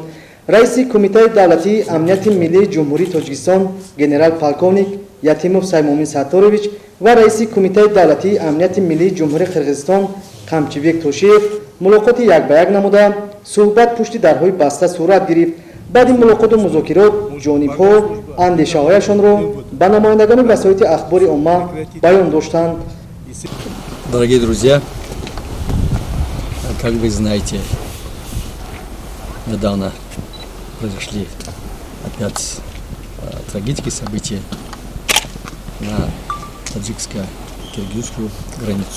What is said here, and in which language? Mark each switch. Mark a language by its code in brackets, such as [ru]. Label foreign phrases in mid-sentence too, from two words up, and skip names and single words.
[tg] раиси Кумитаи давлатии амнияти миллии ҷумҳурии Тоҷикистон генерал-полковник Ятимов Саймомин Сатторович ва раиси Кумитаи давлатии амнияти миллии ҷумҳурии Қирғизистон Қамчибек Тошиев мулоқоти як ба як намуда суҳбат пушти дарҳои баста сурат гирифт. баъди мулоқоту музокирот ҷонибҳо андешаҳояшонро ба намояндагони васоити ахбори умма баён доштанд. [ru] Дорогие друзья, как вы знаете, недавно произошли опять трагические события на таджикско-киргизскую границу.